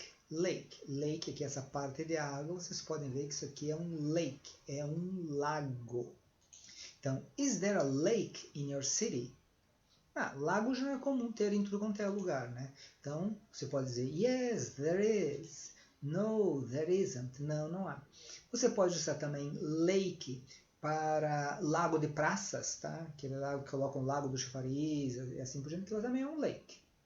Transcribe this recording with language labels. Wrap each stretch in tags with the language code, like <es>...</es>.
<pt>Lake, aqui essa parte de água, vocês podem ver que isso aqui é um lake, é um lago.</pt> <en>Então, is there a lake in your city?</en> <pt>Lago já é comum ter em tudo quanto é lugar, né? Então, você pode dizer,</pt> <en>yes, there is. No, there isn't.</en> <pt>Não, não há. Você pode usar também lake para lago de praças, tá? Aquele lago que colocam o lago do chafariz e assim por diante, que também é um lake.</pt>